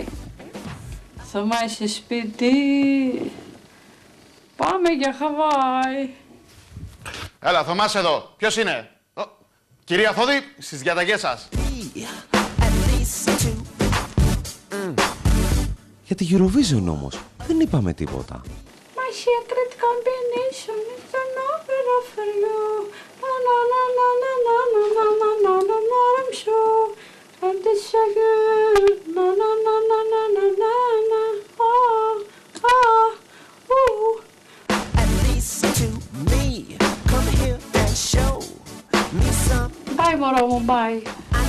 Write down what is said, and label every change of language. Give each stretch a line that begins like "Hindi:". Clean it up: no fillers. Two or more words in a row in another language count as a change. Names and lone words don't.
Greek: Θωμά, είσαι σπίτι. Πάμε για Χαβάη. Έλα, Θωμάς εδώ. Ποιος είναι? Κυρία Θόδη, στις διαταγές σας. Για τη Eurovision όμως δεν είπαμε τίποτα.
English: My secret combination is an opera for you. Na na na na na na na na na na na I'm sure. And this again. Na na na na na na na na. Ah ah ooh. At least to me, come here and show me some. Bye,
Greek: μωρό μου, bye.